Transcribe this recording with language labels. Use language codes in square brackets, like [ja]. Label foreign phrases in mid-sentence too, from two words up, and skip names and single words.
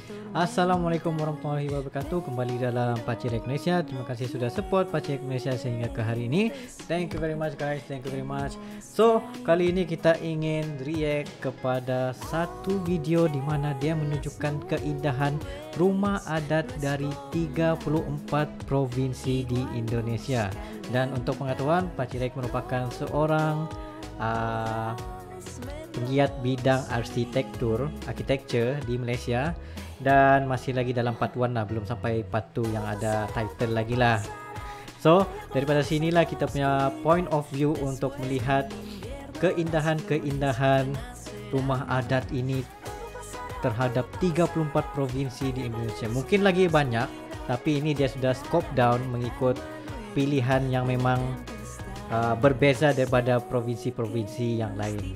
[ar] السلام عليكم ورحمة الله وبركاته. [ms] Kembali dalam Pacirek Malaysia. Terima kasih sudah support Pacirek Malaysia sehingga ke hari ini. [en] Thank you very much guys. Thank you very much. [ms] So, kali ini kita ingin react kepada satu video di mana dia menunjukkan keindahan rumah adat dari 34 provinsi di Indonesia. Dan untuk pengetahuan, Pacirek merupakan seorang penggiat bidang arsitektur di Malaysia. Dan masih lagi dalam part 1 lah, belum sampai part 2 yang ada title lagi lah. So daripada sinilah kita punya [en] point of view [ms] untuk melihat keindahan rumah adat ini terhadap 34 provinsi di Indonesia. Mungkin lagi banyak, tapi ini dia sudah [en] scope down [ms] mengikut pilihan yang memang berbeza daripada provinsi-provinsi yang lain.